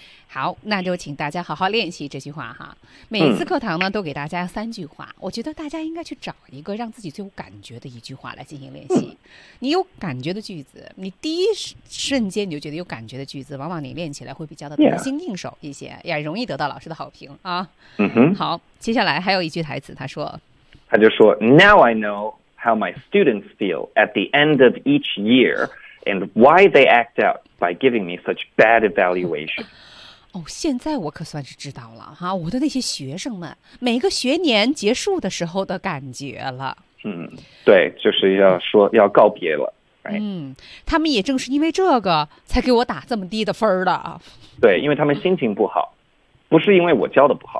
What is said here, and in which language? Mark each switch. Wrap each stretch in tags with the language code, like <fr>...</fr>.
<zh>好，那就请大家好好练习这句话哈。每次课堂呢，都给大家三句话，我觉得大家应该去找一个让自己最有感觉的一句话来进行练习。你有感觉的句子，你第一瞬间你就觉得有感觉的句子，往往你练起来会比较的得心应手一些，也容易得到老师的好评啊。好，接下来还有一句台词，他就说</zh> <en>Now I know how my students feel at the end of each year and why they act out by giving me such bad evaluation.</en> <zh>哦，现在我可算是知道了哈，我的那些学生们每个学年结束的时候的感觉了。对，就是要说要告别了。他们也正是因为这个才给我打这么低的分儿的。对，因为他们心情不好，不是因为我教的不好。</zh>